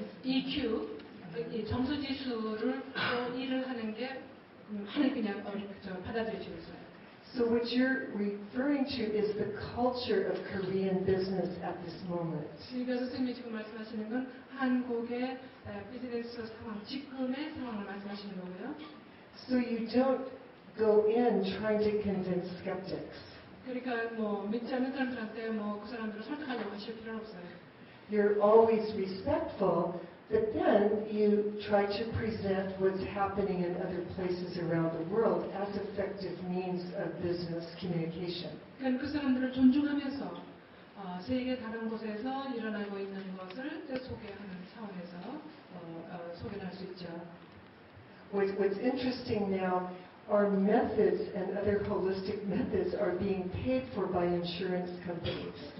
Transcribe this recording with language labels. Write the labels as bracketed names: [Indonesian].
[Korean] EQ, 이 점수 지수를 또 일을 하는 게 그냥 받아들여지고 있어요. [English] So what you're referring to is the culture of Korean business at this moment. [Korean] 그러니까 선생님이 지금 말씀하시는 건 한국의 비즈니스 상황, 지금의 상황을 말씀하시는 거고요. [English] So you don't go in trying to convince skeptics. [Korean] 그러니까 뭐 믿지 않는 사람들한테 뭐 그 사람들을 설득하려고 하실 필요는 없어요. [English] You're always respectful, but then you try to present what's happening in other places around the world as effective means of business communication. [Korean] 그러니까 그 사람들을 존중하면서 세계 다른 곳에서 일어나고 있는 것을 소개하는 차원에서 소개를 할 수 있죠. [English] What's interesting now, our methods and other holistic methods are being paid for by insurance companies.